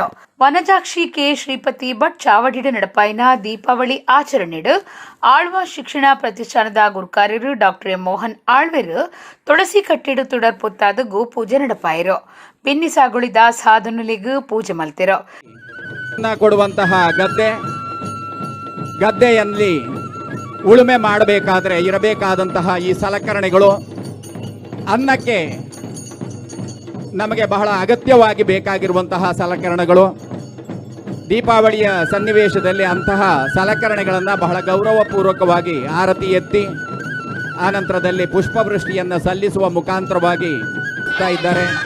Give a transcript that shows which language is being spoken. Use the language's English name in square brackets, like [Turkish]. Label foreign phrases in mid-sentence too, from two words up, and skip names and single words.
[Tulu] ವನಜಾಕ್ಷಿ ಕೆ ಶ್ರೀಪತಿ ಭಟ್ ಚಾವಡಿಡ ನಡಪಾಯಿನ ದೀಪಾವಳಿ ಆಚರಣೆಡು ಆಳ್ವ ಶಿಕ್ಷಣ ಪ್ರತಿಷ್ಠಾನದ ಗುರುಕಾರ್ಯರು ಡಾಕ್ಟರ್ ಮೋಹನ್ ಆಳ್ವೆರ್ ತುಳಸಿ ಕಟ್ಟಿಡು ತುಡರ್ ಪುತ್ತಾದ ಗೋ ಪೂಜೆ ನಡಪಾಯಿರು. ಬೆನ್ನಿ ಸಾಗುಳಿದ ಸಾಧನಲಿಗೂ ಪೂಜೆ ಮಲ್ತಿರೋ. [Kannada] ಕೊಡುವಂತಹ ಗದ್ದೆಯಲ್ಲಿ ಉಳುಮೆ ಮಾಡಬೇಕಾದ್ರೆ ಇರಬೇಕಾದಂತಹ ಈ ಸಲಕರಣೆಗಳು ಅನ್ನಕ್ಕೆ ನಮಗೆ ಬಹಳ ಅಗತ್ಯವಾಗಿ ಬೇಕಾಗಿರುವಂತಹ ಸಲಕರಣೆಗಳು. ದೀಪಾವಳಿಯ ಸನ್ನಿವೇಶದಲ್ಲಿ ಅಂತಹ ಸಲಕರಣೆಗಳನ್ನು ಬಹಳ ಗೌರವಪೂರ್ವಕವಾಗಿ ಆರತಿ ಎತ್ತಿ ಆನಂತರದಲ್ಲಿ ಪುಷ್ಪವೃಷ್ಟಿಯನ್ನು ಸಲ್ಲಿಸುವ ಮುಖಾಂತರವಾಗಿ ಇದ್ದಾರೆ.